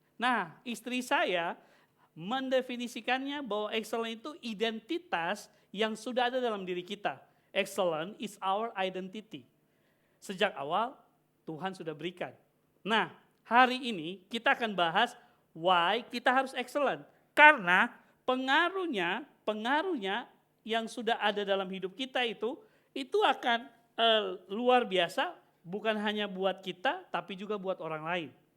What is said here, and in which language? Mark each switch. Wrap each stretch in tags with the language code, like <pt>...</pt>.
<id>Nah, istri saya mendefinisikannya bahwa excellent itu identitas yang sudah ada dalam diri kita.</id> <en>Excellent is our identity.</en> <id>Sejak awal Tuhan sudah berikan. Nah, hari ini kita akan bahas</id> <en>why</en> <id>kita harus excellent. Karena pengaruhnya yang sudah ada dalam hidup kita itu akan luar biasa, bukan hanya buat kita tapi juga buat orang lain.</id>